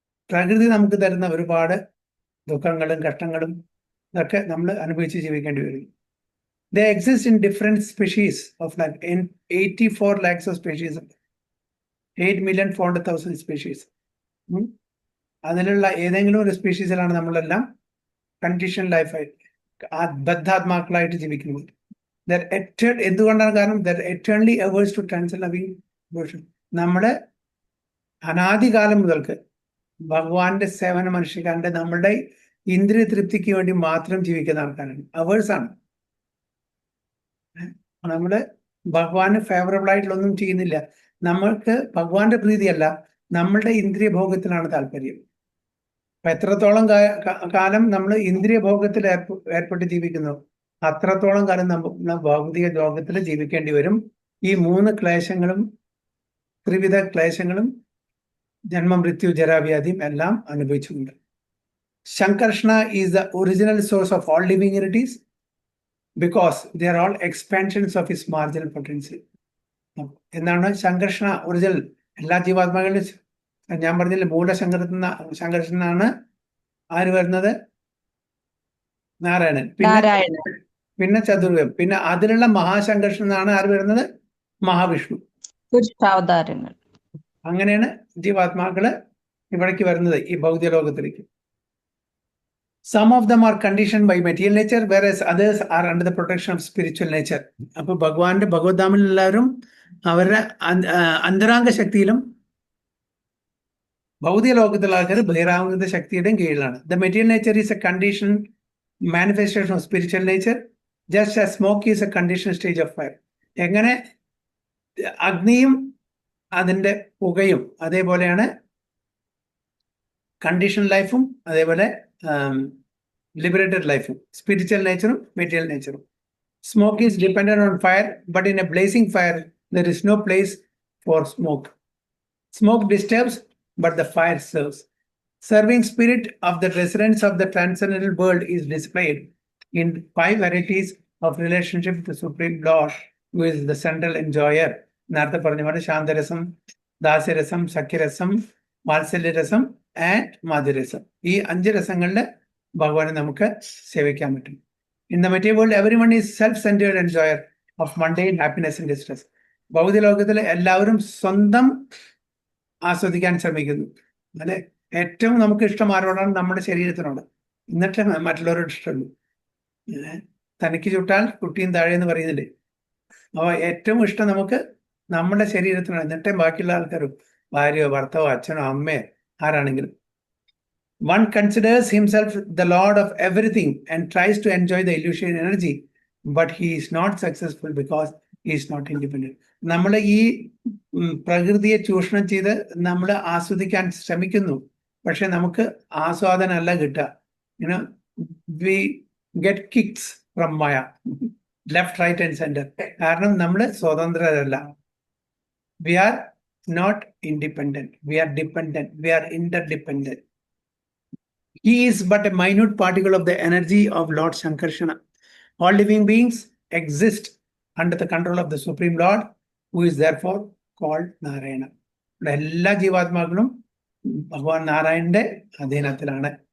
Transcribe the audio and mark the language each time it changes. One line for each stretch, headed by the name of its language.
Malayalam: പ്രകൃതി നമുക്ക് തരുന്ന ഒരുപാട് ദുഃഖങ്ങളും കഷ്ടങ്ങളും ഇതൊക്കെ നമ്മൾ അനുഭവിച്ച് ജീവിക്കേണ്ടി വരും.
English: They exist in different species of life. In 84 lakhs of species, 8,400,000 species.
Malayalam: അതിലുള്ള ഏതെങ്കിലും ഒരു സ്പീഷീസിലാണ് നമ്മളെല്ലാം കണ്ടീഷൻ ലൈഫായിട്ട് ബദ്ധാത്മാക്കളായിട്ട് ജീവിക്കുന്നത്. എന്തുകൊണ്ടാണ്? കാരണം
English: eternally averse to transcend loving devotion.
Malayalam: നമ്മള് അനാദികാലം മുതൽക്ക് ഭഗവാന്റെ സേവനം അനുഷ്ഠിക്കാണ്ട് നമ്മളുടെ ഇന്ദ്രിയ തൃപ്തിക്ക് വേണ്ടി മാത്രം ജീവിക്കുന്ന ആൾക്കാരാണ്, അവേഴ്സാണ്. നമ്മള് ഭഗവാന് ഫേവറബിൾ ആയിട്ടുള്ളൊന്നും ചെയ്യുന്നില്ല. നമ്മൾക്ക് ഭഗവാന്റെ പ്രീതിയല്ല, നമ്മളുടെ ഇന്ദ്രിയ ഭോഗത്തിലാണ് താല്പര്യം. അപ്പൊ എത്രത്തോളം കാലം നമ്മൾ ഇന്ദ്രിയ ഭോഗത്തിൽ ഏർപ്പെട്ട് ജീവിക്കുന്നു, അത്രത്തോളം കാലം നമ്മൾ ഭൗതിക ലോകത്തിൽ ജീവിക്കേണ്ടി വരും. ഈ 3 ക്ലേശങ്ങളും, ത്രിവിധ ക്ലേശങ്ങളും, ജന്മം, മൃത്യു, ജരാവ്യാധിയും എല്ലാം അനുഭവിച്ചുകൊണ്ട്.
English: Shankarshna is the original source of all living entities because they are all expansions of his marginal potential.
Malayalam: എന്താണ് ശങ്കർഷണ? ഒറിജിനൽ എല്ലാ ജീവാത്മാക്കളിലും. ഞാൻ പറഞ്ഞില്ല, ശങ്കർഷനാണ് ആര് വരുന്നത്? നാരായണൻ. പിന്നെ ചതുർവേദം. പിന്നെ അതിലുള്ള മഹാശങ്കർഷനാണ് ആര് വരുന്നത്? മഹാവിഷ്ണു. പുരുഷാവതാരങ്ങൾ. അങ്ങനെയാണ് ജീവാത്മാക്കള് ഇവിടേക്ക് വരുന്നത്, ഈ ഭൗതിക ലോകത്തിലേക്ക്.
English: Some of them are conditioned by material nature, whereas others are under the protection of spiritual nature.
Malayalam: അപ്പൊ ഭഗവാന്റെ ഭഗവദ്ധാമിൽ എല്ലാവരും അവരുടെ അന്തരാംഗ ശക്തിയിലും, ഭൗതിക ലോകത്തിലുള്ള ആൾക്കാർ ബഹിരാംഗ ശക്തിയുടെയും കീഴിലാണ്.
English: The material nature is a conditioned manifestation of spiritual nature, just as smoke is a conditioned stage of fire.
Malayalam: എങ്ങനെ അഗ്നിയും അതിൻ്റെ പുകയും അതേപോലെയാണ് കണ്ടീഷൻ ലൈഫും, അതേപോലെ
English: liberated life, spiritual nature, material nature. Smoke is dependent on fire, but in a blazing fire, there is no place for smoke. Smoke disturbs, but the fire serves. Serving spirit of the residents of the transcendental world is displayed in 5 varieties of relationship with the Supreme Lord, who is the central enjoyer.
Malayalam: നേരത്തെ പറഞ്ഞ പോലെ ശാന്തരസം, ദാസ്യരസം, സഖ്യരസം, വാത്സല്യരസം and മാധുരസം. ഈ 5 രസങ്ങളുടെ ഭഗവാനെ നമുക്ക് സേവിക്കാൻ പറ്റും.
English: In the material world everyone is self centred enjoyer of mundane happiness and distress.
Malayalam: ഭൗതിക ലോകത്തിൽ എല്ലാവരും സ്വന്തം ആസ്വദിക്കാൻ ശ്രമിക്കുന്നു. അല്ലെ, ഏറ്റവും നമുക്ക് ഇഷ്ടം ആരോടാണ്? നമ്മുടെ ശരീരത്തിനോട്. എന്നിട്ട് മറ്റുള്ളവരോട് ഇഷ്ടമുള്ളൂ. തനിക്ക് ചുട്ടാൽ കുട്ടിയും താഴെ എന്ന് പറയുന്നില്ലേ? അപ്പോൾ ഏറ്റവും ഇഷ്ടം നമുക്ക് നമ്മുടെ ശരീരത്തിനോട്, എന്നിട്ടേ ബാക്കിയുള്ള ആൾക്കാരും. ഭാര്യയോ ഭർത്താവോ അച്ഛനോ അമ്മയോ ആരാണെങ്കിലും.
English: One considers himself the lord of everything and tries to enjoy the illusion energy, but he is not successful because he is not independent.
Malayalam: നമ്മൾ ഈ പ്രകൃതിയെ ചൂഷണം ചെയ്ത് നമ്മൾ ആസ്വദിക്കാൻ ശ്രമിക്കുന്നു, പക്ഷെ നമുക്ക് ആസ്വാദനമല്ല കിട്ടുക.
English: We get kicks from maya, left right and centre.
Malayalam: കാരണം നമ്മൾ സ്വതന്ത്രരല്ല.
English: We are not independent, we are dependent, we are interdependent. He is but a minute particle of the energy of Lord Shankarshana. All living beings exist under the control of the Supreme Lord, who is therefore called Narayana.
Malayalam: എല്ലാ ജീവാത്മാക്കളും ഭഗവാൻ നാരായണന്റെ അധീനത്തിലാണ്.